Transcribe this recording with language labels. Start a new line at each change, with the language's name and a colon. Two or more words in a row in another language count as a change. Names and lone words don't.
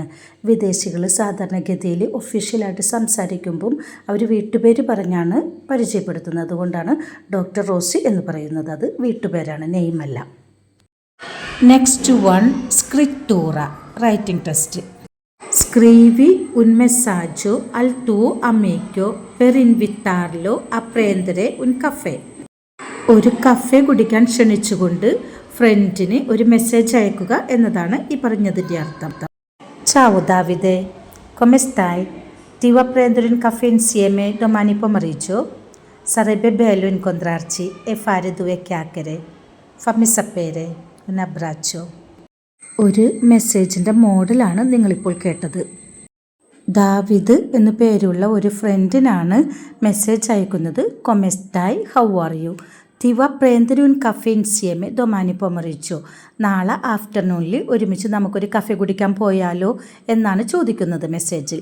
Malayalam: വിദേശികൾ സാധാരണഗതിയിൽ ഒഫീഷ്യലായിട്ട് സംസാരിക്കുമ്പം അവർ വീട്ടുപേര് പറഞ്ഞാണ് പരിചയപ്പെടുത്തുന്നത്. അതുകൊണ്ടാണ് ഡോക്ടർ റോസി എന്ന് പറയുന്നത്. അത് വീട്ടുപേരാണ്, നെയിമല്ല.
English: next one സ്ക്രിറ്റൂറ, writing test.
Italian: സ്ക്രീവി un messaggio al tuo amico per invitarlo a prendere un caffè.
Malayalam: ഒരു കഫേ കുടിക്കാൻ ക്ഷണിച്ചുകൊണ്ട് ഫ്രണ്ടിന് ഒരു മെസ്സേജ് അയക്കുക എന്നതാണ് ഈ പറഞ്ഞതിൻ്റെ അർത്ഥം.
Italian: Ciao Davide, come stai? Ti va a prendere un caffè insieme domani pomeriggio? Sarebbe bello incontrarci e fare 2 chiacchiere. Fammi sapere. Un abbraccio.
Malayalam: ഒരു മെസ്സേജിൻ്റെ മോഡലാണ് നിങ്ങളിപ്പോൾ കേട്ടത്. ദാവിദ് എന്നു പേരുള്ള ഒരു ഫ്രണ്ടിനാണ് മെസ്സേജ് അയക്കുന്നത്.
Italian: come stai,
English: how are you?
Italian: ti va prendere un caffè insieme domani pomeriggio,
Malayalam: നാളെ ആഫ്റ്റർനൂണിൽ ഒരുമിച്ച് നമുക്കൊരു കഫേ കുടിക്കാൻ പോയാലോ എന്നാണ് ചോദിക്കുന്നത് മെസ്സേജിൽ.